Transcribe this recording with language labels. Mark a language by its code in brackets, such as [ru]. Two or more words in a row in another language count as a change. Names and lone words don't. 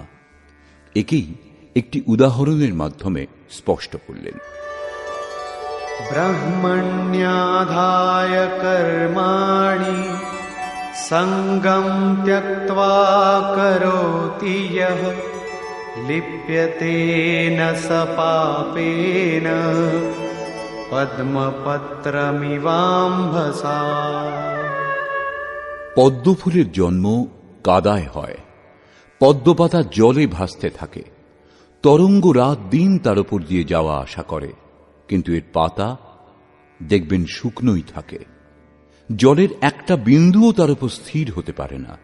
[bn] একেই একটি উদাহরণের মাধ্যমে স্পষ্ট করলেন। [sa] ব্রহ্মণ্যাধায় কর্মাণি সঙ্গম ত্যক্ত্বা করোতি ইয়ঃ लिप्यते न स पापेन पद्मपत्रमिवाम्भसा। [bn] পদ্মফুলের জন্ম কাদায় হয়, পদ্মপাতা জলে ভাসতে থাকে, তরঙ্গ রাত দিন তার উপর দিয়ে যাওয়া আসা করে, কিন্তু এর পাতা দেখবেন শুকনোই থাকে। জলের একটা বিন্দুও তার উপর স্থির হতে পারে না।